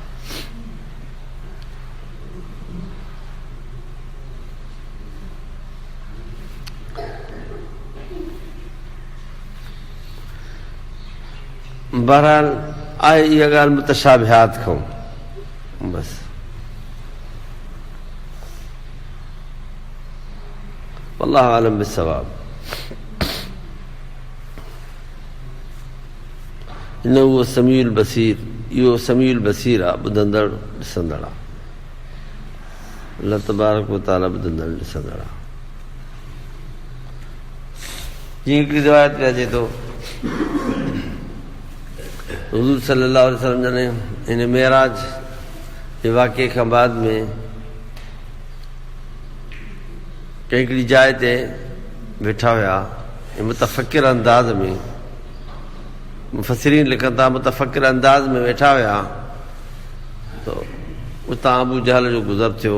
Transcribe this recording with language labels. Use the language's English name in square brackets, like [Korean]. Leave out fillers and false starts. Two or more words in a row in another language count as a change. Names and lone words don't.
[Sindhi] बहरहाल आहे इहा ॻाल्हि मुतशाबिहात खां बसि। [Arabic] الله أعلم بالصواب. [Sindhi] इन उहो [Arabic] السميع البصير, [Sindhi] इहो [Arabic] السميع البصير [Sindhi] आहे, ॿुधंदड़ ॾिसंदड़ आहे। [Arabic] الله تبارك وتعالى [Sindhi] ॿुधंदड़ ॾिसंदड़ आहे। जीअं हिकिड़ी रिवायत में अचे थो हुज़ूर [Arabic] صلى الله عليه وسلم [Sindhi] जॾहिं हिन मेराज जे वाक़िए खां बाद में हिकिड़ी जाइ ते वेठा हुआ ऐं मुतफ़क्किर अंदाज़ में, मुफ़स्सिरीन लिखनि था मुतफ़क्किर अंदाज़ में वेठा हुआ त उतां अबू जहल जो गुज़र थियो।